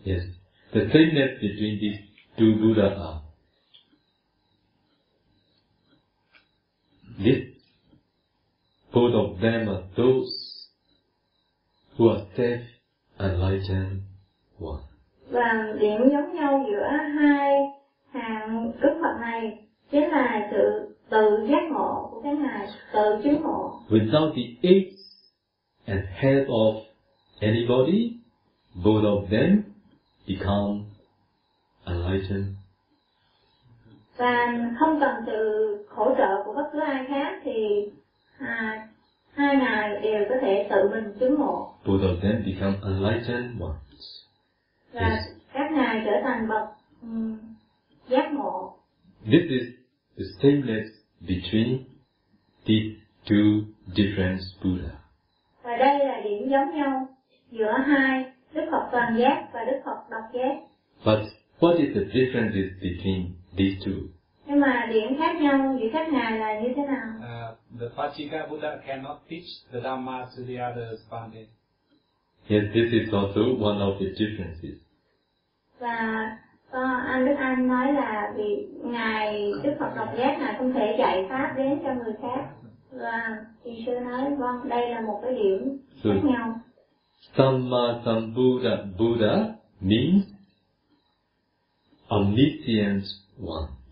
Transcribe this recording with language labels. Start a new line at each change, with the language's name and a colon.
English: Yes. The sameness between these two Buddhas are this, both of them are those who are self-enlightened one.
Vietnamese: Và điểm giống nhau giữa hai hàng Đức Phật này chính là sự tự giác ngộ của cái ngài, tự chứng ngộ.
English: Without the aid and help of anybody, both of them become enlightened.
Vietnamese: Và không cần sự hỗ trợ của bất cứ ai khác thì hai ngài đều có thể tự mình chứng ngộ.
English: Both of them become enlightened ones.
Vietnamese: Và các ngài trở thành bậc giác ngộ.
English: This is the sameness between these two different Buddha.
Vietnamese: Và đây là điểm giống nhau giữa hai Đức Phật toàn giác và Đức Phật độc giác.
English: But what is the difference between these two?
Vietnamese: Nhưng mà điểm khác nhau giữa các ngài là như thế nào?
English: The Pachika Buddha cannot teach the Dhamma to the other Pandit. Yes, this is also one of the differences.
Vietnamese: Và anh Đức Anh nói là vì ngài Đức Phật độc giác ngài không thể dạy pháp đến cho người khác. Và thì sư nói vâng, đây là một cái điểm khác nhau.
English: Samma Sambuddha Buddha means omniscient one.